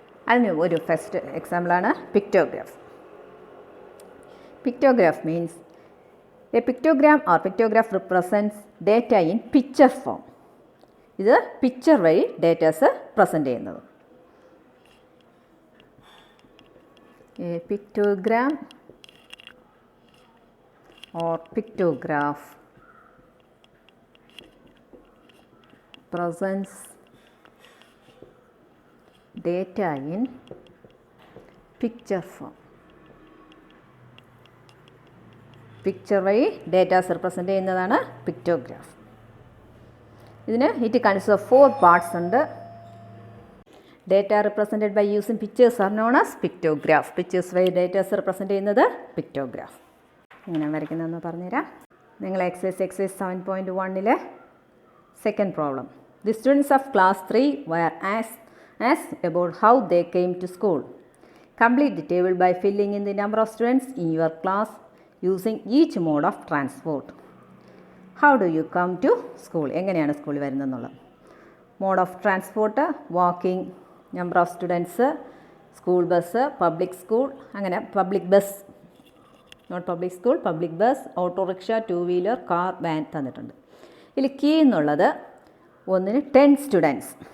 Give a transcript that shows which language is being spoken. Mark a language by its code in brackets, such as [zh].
[ml] അതിന് ഒരു ഫസ്റ്റ് എക്സാമ്പിളാണ് pictograph. [en] Pictograph means a pictogram or pictograph represents data in picture form. [ml] ഇത് picture വഴി ഡേറ്റാസ് പ്രസൻറ്റ് ചെയ്യുന്നത്. [en] A pictogram or pictograph presents data in picture form. [ml] Picture വഴി datas represent ചെയ്യുന്നതാണ് pictograph. [en] ഇതിന് it consist of 4 parts ഉണ്ട്. Data represented by using pictures are known as pictograph. [ml] Pictures വഴി datas represent ചെയ്യുന്നത് pictograph. ഇങ്ങനെ വരയ്ക്കുന്നതെന്ന് പറഞ്ഞുതരാം. നിങ്ങൾ exercise 7.1 second problem. [en] The students of class 3 were asked about how they came to school. Complete the table by filling in the number of students in your class using each mode of transport. How do you come to school? [ml] എങ്ങനെയാണ് സ്കൂളിൽ വരുന്നതെന്നുള്ളത്. Mode of transport, walking, number of students, school bus, public school, അങ്ങനെ public bus, not public school, public bus, autorickshaw, 2 wheeler, car, van തന്നിട്ടുണ്ട്. ഇതിൽ key എന്നുള്ളത് ഒന്നിന് 10 students.